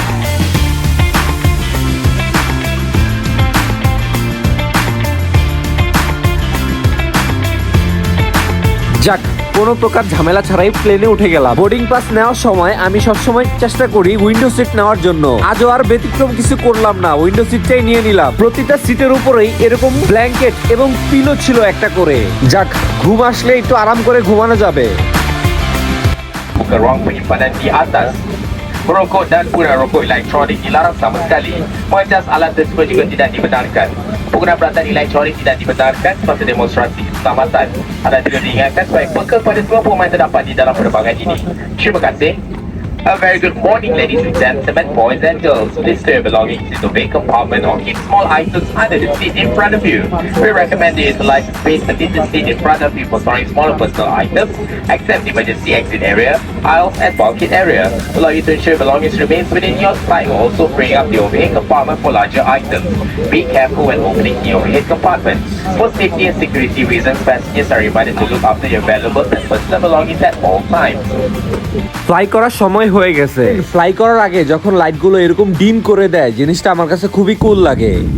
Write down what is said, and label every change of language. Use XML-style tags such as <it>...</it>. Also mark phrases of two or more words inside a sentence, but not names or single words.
<bn>যাক, কোনো প্রকার ঝামেলা ছাড়াই প্লেনে উঠে গেলাম।</bn> <en>boarding pass</en> <bn>নেওয়ার সময় আমি সবসময় চেষ্টা করি</bn> <en>window seat</en> <bn>নেওয়ার জন্য। আজও আর ব্যতিক্রম কিছু করলাম না,</bn> <en>window seat</en> <bn>নিয়ে নিলাম। প্রতিটা সিটের উপরেই এরকম ব্ল্যাঙ্কেট এবং পিলো ছিল একটা করে। যাক, ঘুম আসলে একটু আরাম করে ঘুমানো যাবে।</bn> <ms>Buka ruang penyimpanan di atas. Merokok dan pura rokok elektronik dilarang sama sekali. Mengejas alat tersebut juga tidak dibenarkan. Penggunaan peralatan elektronik tidak dibenarkan semasa demonstrasi keselamatan. Anda juga diingatkan supaya peka pada semua pemain terdapat di dalam penerbangan ini. Terima kasih.</ms> <en>A very good morning, ladies and gentlemen, boys and girls. Please store your belongings in the main compartment or keep small items under the seat in front of you. We recommend you utilize the space within the seat in front of you for storing smaller personal items, except the emergency exit area, aisles, and bulkhead area. Allow you to ensure belongings remains within your flight while also freeing up the overhead compartment for larger items. Be careful when opening the overhead compartment. For safety and security reasons, passengers are reminded to look after your valuables and personal belongings at all times.</en> <bn>ফ্লাই করার সময় হয়ে গেছে। ফ্লাই করার আগে যখন লাইটগুলো এরকম ডিম করে দেয়, জিনিসটা আমার কাছে খুবই কুল লাগে।</bn>